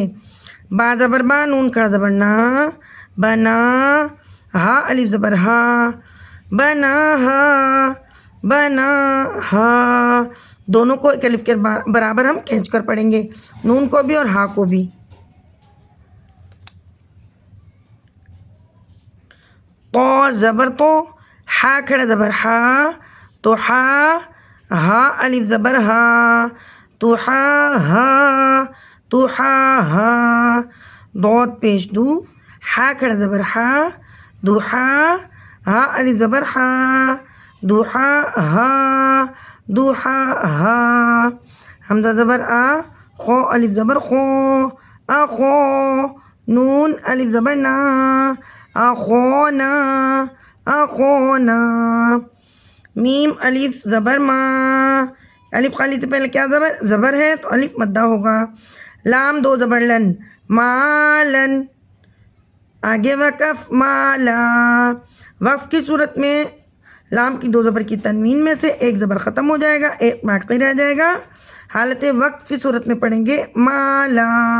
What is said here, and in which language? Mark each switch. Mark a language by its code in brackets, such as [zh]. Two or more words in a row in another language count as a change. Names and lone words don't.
[ur] با زبر با، نون کھڑا زبر نا، بنا، ہا الف زبر ہا، بنا ہا، بنا ہا، دونوں کو ایک الف کے برابر ہم کھینچ کر پڑھیں گے، نون کو بھی اور ہا کو بھی۔ تو زبر تو، ہا کھڑا زبر ہا، تو ہا، ہا الف زبر ہا، تو ہا ہا، تو ہا ہا، دود پیش دو، ہا کھڑا زبر ہا، دوحا ہا الف زبر ہا دوحا ہا دوحا ہا حمزہ زبر آ خو الف زبر خو اخو نون الف زبر نا اخونا اخونا میم الف زبر ما الف خالی سے پہلے کیا زبر ہے تو الف مدہ ہوگا لام دو زبر لن مالن آگے وقف مالا وقف کی صورت میں لام کی دو زبر کی تنوین میں سے ایک زبر ختم ہو جائے گا ایک باقی رہ جائے گا حالت وقف کی صورت میں پڑھیں گے مالا